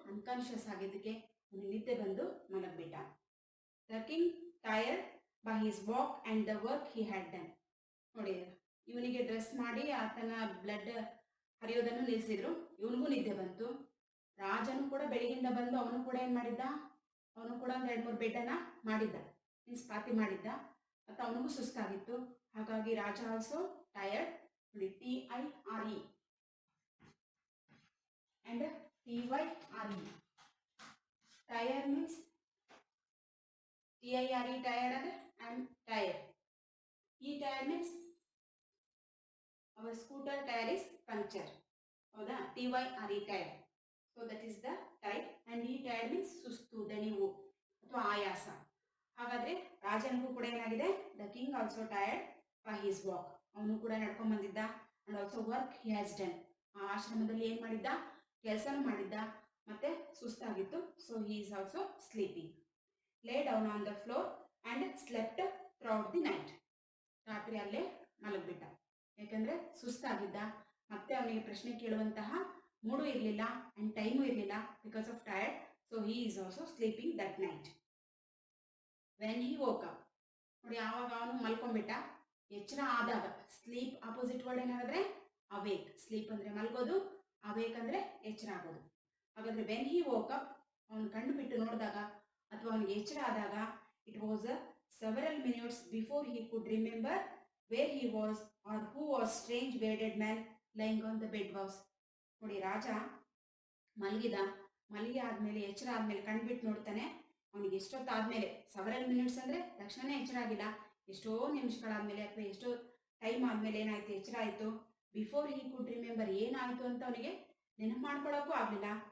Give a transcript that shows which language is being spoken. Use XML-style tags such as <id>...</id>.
<kn>Unconscious ಆಗಿದ್ದಕ್ಕೆ ಅವನಿಗೆ ನಿದ್ದೆ ಬಂದು ಮಲಗ್ಬಿಟ್ಟ.</kn> <en>The king tired by his walk and the work he had done.</en> <kn>ನೋಡಿ ಇವನಿಗೆ ಡ್ರೆಸ್ ಮಾಡಿ ಆತನ ಬ್ಲಡ್ ಹರಿಯೋದನ್ನು ನಿಲ್ಲಿಸಿದ್ರು. ಇವನಿಗೂ ನಿದ್ದೆ ಬಂತು. ರಾಜನು ಕೂಡ ಬೆಳಗಿಂದ ಬಂದು ಅವನು ಕೂಡ ಏನ್ ಮಾಡಿದ್ದ? ಅವನು ಕೂಡ ಒಂದು 2-3 ಬೆಡ್ಡನ್ನ ಮಾಡಿದ್ದ, ಮೀನ್ಸ್ ಪಾತಿ ಮಾಡಿದ್ದ. ಮತ್ತು ಅವನಿಗೂ ಸುಸ್ತಾಗಿತ್ತು. ಹಾಗಾಗಿ ರಾಜ ಆಲ್ಸೋ ಟೈರ್ಡ್.</kn> <en>ನೋಡಿ TIRE and TYRE. Tire means TIRE tired and tire. Tire means our scooter tire is puncture. ಹೌದಾ? TYRE tire. So that is the type. And tired means</en> <kn>ಸುಸ್ತು, ದಣಿವು ಅಥವಾ ಆಯಾಸ. ಹಾಗಾದ್ರೆ ರಾಜನಿಗೂ ಕೂಡ ಏನಾಗಿದೆ?</kn> <en>The king also tired by his walk.</en> <kn>ಅವನು ಕೂಡ ನಡ್ಕೊಂಡ್ ಬಂದಿದ್ದ.</kn> <en>And also work he has done.</en> <kn>ಆ ಆಶ್ರಮದಲ್ಲಿ ಏನ್ ಮಾಡಿದ್ದ? ಕೆಲಸನೂ ಮಾಡಿದ್ದ ಮತ್ತೆ ಸುಸ್ತಾಗಿತ್ತು.</kn> <en>So he is also sleeping. Lay down on the floor and slept throughout the night.</en> <kn>ರಾತ್ರಿ ಅಲ್ಲೇ ಮಲಗಿಬಿಟ್ಟ. ಯಾಕಂದರೆ ಸುಸ್ತಾಗಿದ್ದ, ಮತ್ತೆ ಅವನಿಗೆ ಪ್ರಶ್ನೆ ಕೇಳುವಂತಹ ಮೂಡು ಇರಲಿಲ್ಲ ಆ್ಯಂಡ್ ಟೈಮು ಇರಲಿಲ್ಲ because of tired.</kn> <en>So he is also sleeping that night. When he woke up,</en> <kn>ನೋಡಿ ಆವಾಗ ಅವನು ಮಲ್ಕೊಂಡ್ಬಿಟ್ಟ. ಎಚ್ಚರ ಆದಾಗ, ಸ್ಲೀಪ್ ಆಪೋಸಿಟ್ ವರ್ಡ್ ಏನಾದ್ರೆ ಅವೇಕ್. ಸ್ಲೀಪ್ ಅಂದರೆ ಮಲ್ಗೋದು, ಅವೇಕ್ ಅಂದರೆ ಎಚ್ಚರ ಆಗೋದು. ಹಾಗಾದರೆ</kn> <en>when he woke up,</en> <kn>ಅವನು ಕಣ್ಣು ಬಿಟ್ಟು ನೋಡಿದಾಗ ಅಥವಾ ಅವನಿಗೆ ಎಚ್ಚರ ಆದಾಗ,</kn> <en>It was several minutes before he could remember where he was or who was strange bearded man lying on the bed was.</en> <kn>ನೋಡಿ ರಾಜ ಮಲಗಿ ಆದಮೇಲೆ ಎಚ್ಚರ ಆದಮೇಲೆ ಕಣ್ಬಿಟ್ಟು ನೋಡ್ತಾನೆ. ಅವನಿಗೆ ಎಷ್ಟೊತ್ತಾದ್ಮೇಲೆ, ಸೆವರಲ್ ಮಿನಿಟ್ಸ್ ಅಂದರೆ ತಕ್ಷಣನೇ ಎಚ್ಚರ ಆಗಿಲ್ಲ, ಎಷ್ಟೋ ನಿಮಿಷಗಳಾದ್ಮೇಲೆ ಅಥವಾ ಎಷ್ಟೋ ಟೈಮ್ ಆದಮೇಲೆ ಏನಾಯ್ತು, ಎಚ್ಚರ ಆಯಿತು.</kn> <en>before he could remember,</en> <kn>ಏನಾಯಿತು ಅಂತ ಅವನಿಗೆ ನೆನಪು ಮಾಡ್ಕೊಳ್ಳೋಕ್ಕೂ ಆಗಲಿಲ್ಲ.</kn>